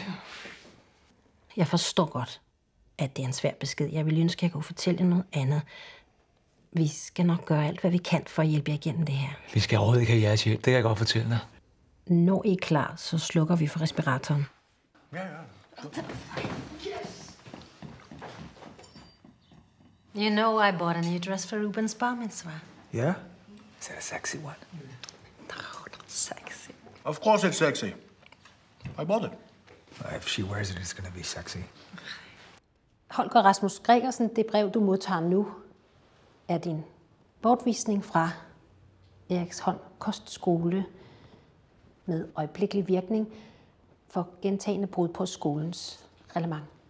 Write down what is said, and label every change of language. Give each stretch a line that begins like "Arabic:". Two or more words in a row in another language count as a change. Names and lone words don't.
Danish: Jeg forstår godt, at det er en svær besked. Jeg vil ønske, at jeg kunne fortælle jer noget andet. Vi skal nok gøre alt, hvad vi kan for at hjælpe jer igennem det her. Vi skal overhovedet ikke have jeres hjælp, det kan jeg godt fortælle dig. Når I er klar, så slukker vi for respiratoren. Ja.
English: You know I bought a new dress for Ruben's bar mitzvah. Yeah? Is that a sexy one? No, not sexy. Of course it's sexy. I bought it. If she wears it, it's gonna be sexy.
Danish: Holger Rasmus Gregersen, det brev, du modtager nu, er din bortvisning fra Eriksholm Kostskole med øjeblikkelig virkning for gentagne brud på skolens reglement.